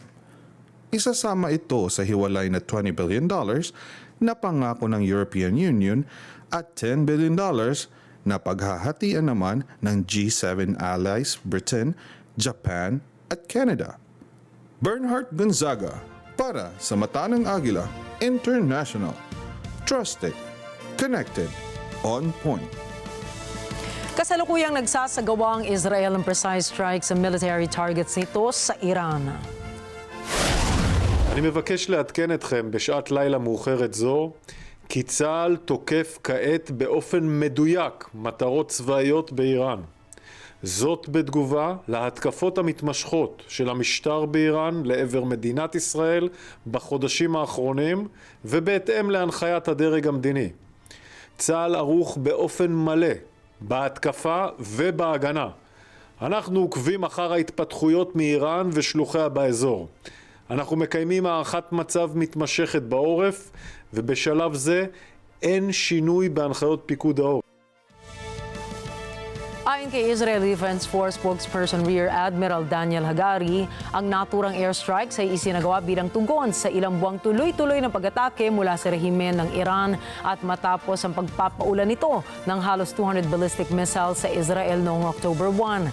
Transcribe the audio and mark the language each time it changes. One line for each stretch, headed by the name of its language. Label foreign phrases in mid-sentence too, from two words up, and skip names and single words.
Filipino: Isasama ito sa hiwalay na $20 billion na pangako ng European Union at $10 billion na paghahatian naman ng G7 allies Britain, Japan at Canada. Bernhard Gonzaga para sa Mata ng Agila International.
English: Trusted, connected, on point.
Filipino: Kasalukuyang nagsasagawa ang Israel ng
English: precise strike
Filipino: sa
English: military targets
Filipino: nito sa Iran.
Hebrew: אני מבקש לעדכן אתכם בשעת לילה מאוחרת זו כי צה"ל תוקף כעת באופן מדויק מטרות צבאיות באיראן. זאת בתגובה להתקפות המתמשכות של המשטר באיראן לעבר מדינת ישראל בחודשים האחרונים ובהתאם להנחיית הדרג המדיני. צה"ל ערוך באופן מלא בהתקפה ובהגנה. אנחנו עוקבים אחר ההתפתחויות מאיראן ושלוחיה באזור. אנחנו מקיימים הערכת מצב מתמשכת בעורף, ובשלב זה אין שינוי בהנחיות פיקוד העורף.
Filipino: Ayon kay Israel Defense Force
English: spokesperson Rear Admiral
Filipino: Daniel Hagari, ang naturang airstrikes ay isinagawa bilang tugon sa ilang buwang tuloy-tuloy na pag-atake mula sa rehimen ng Iran at matapos ang pagpapaulan nito ng halos 200
English: ballistic missiles
Filipino: sa Israel noong October 1.